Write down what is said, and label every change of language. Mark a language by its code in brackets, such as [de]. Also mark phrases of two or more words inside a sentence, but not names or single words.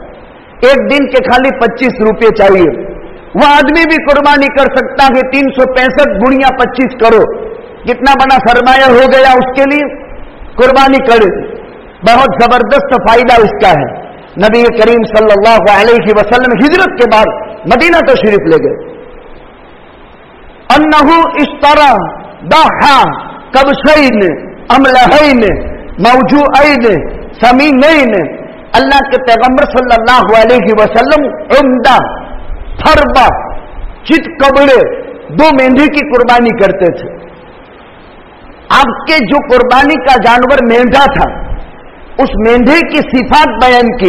[ur] ایک دن کے خالی 25 روپے چاہیے. وہ آدمی بھی قربانی کر سکتا ہے. 365 گنیا 25 کروڑ، کتنا بڑا سرمایہ ہو گیا اس کے لیے. قربانی کرے، بہت زبردست فائدہ اس کا ہے. نبی کریم [ar] صلی اللہ علیہ وسلم [ur] ہجرت کے بعد مدینہ تشریف لے گئے. [ar] أنه اشترى ضحى كبشين أملحين موجوءين سمينين. [ur] اللہ کے پیغمبر [ar] صلی اللہ علیہ وسلم [ur] عمدہ، فربہ، چت کبرے، 2 مینڈھے کی قربانی کرتے تھے. آپ کے جو قربانی کا جانور مینڈھا تھا، اس مینڈھے کی صفات بیان کی.